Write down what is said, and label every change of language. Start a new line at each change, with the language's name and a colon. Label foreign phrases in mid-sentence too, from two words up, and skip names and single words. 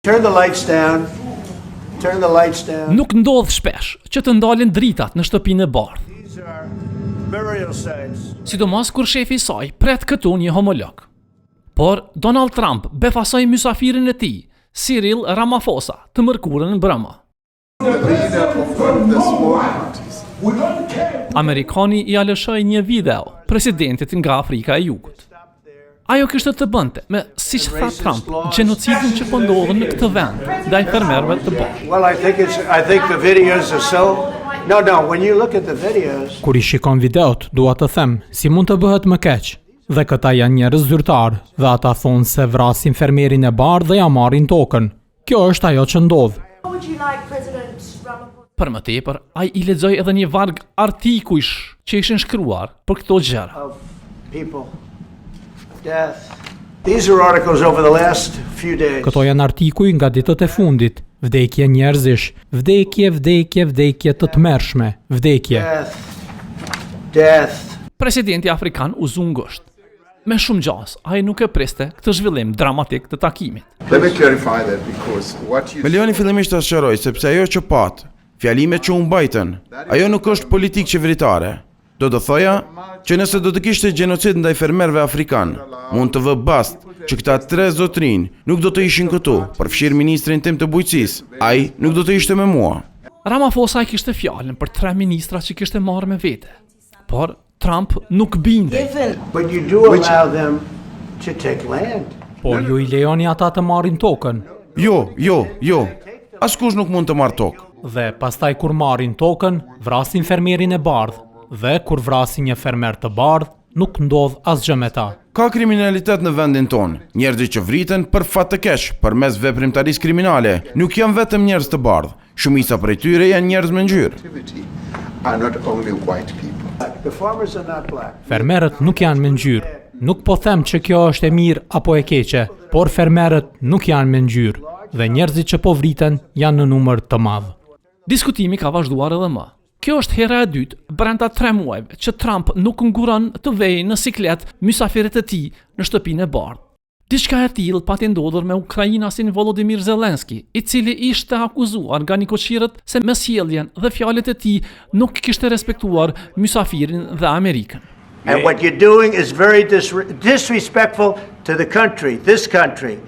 English: Turn the lights down. Turn the lights down.
Albanian: Nuk ndodh shpesh që të ndalen dritat në shtëpinë e bardhë.
English: These are burial sites.
Albanian: Sidomos kur shefi i saj pret këtu një homolog. Por Donald Trump befasoi mysafirin e tij, Cyril Ramaphosa, të mërkurën brëma. Amerikani i alëshoi një video presidentit nga Afrika e Jugut. Ajo kishte të bënte me, siç tha Trump, gjenocidin që po ndodhen në këtë vend ndaj fermerëve të bashkë.
English: Well, I think the videos are so. No, when you look at the videos.
Albanian: Kur I shikon videot, dua të them, si mund të bëhet më keq? Dhe këta janë njerëz zyrtar, dhe ata thonë se vrasin fermerin e bardhë dhe ja marrin tokën. Kjo është ajo që ndodh. Për më tepër, ai I lexoi edhe një varg artikujsh që ishin shkruar për këto gjëra.
English: Of people. Death. These are articles over the last few days.
Albanian: Këto janë artikuj nga ditët e fundit. Vdekje njerëzish, vdekje të tmerrshme, vdekje.
English: Death.
Albanian: Presidenti afrikan u zu ngusht. Me shumë gjas, ai nuk e priste këtë zhvillim dramatik të takimit.
English: Let me clarify that because what you
Albanian: Melioni fillimisht ta sqaroj sepse ajo që pat, fjalimet që u mbajtën, ajo nuk është politikë qeveritare. Do të thoja që nëse do të kishte gjenocid ndaj fermerëve afrikan, mund të vë bast që këta 3 zotrinj nuk do të ishin këtu, përfshirë ministrin tim të bujqësisë. Ai nuk do të ishte me mua. Ramaphosa kishte fjalën për 3 ministra që kishte marrë me vete. Por Trump nuk bindej.
English: But you do allow them to take land.
Albanian: Por ju I lejoni ata të marrin tokën. Jo. Askush nuk mund të marrë tokë. Dhe pastaj kur marrin tokën, vrasin fermerin e bardhë. Dhe kur vrasin një fermer të bardhë, nuk ndodh asgjë me ta. Ka kriminalitet në vendin tonë, njerëzit që vriten për fat të keq, përmes veprimtarisë kriminale. Nuk janë vetëm njerëz të bardhë, shumica prej tyre janë njerëz me ngjyrë.
English: activity are not only white people. The farmers are not black. Fermerët nuk janë me ngjyrë. Nuk po them që kjo është e mirë apo e keqe, por fermerët nuk janë me ngjyrë dhe njerëzit që po vriten janë në numër të madh.
Albanian: Diskutimi ka vazhduar edhe më. Kjo është hera e dytë brenda 3 muajve që Trump nuk nguron të vejë në siklet mysafirët e tij në shtëpinë e bardhë. Diçka e tillë pati ndodhur me ukrainasin Volodymyr Zelensky, I cili ishte akuzuar nga nikoqirët se me sjelljen dhe fjalët e tij nuk kishte respektuar mysafirin dhe Amerikën.
English: And what you're doing is very disrespectful to the country, this country.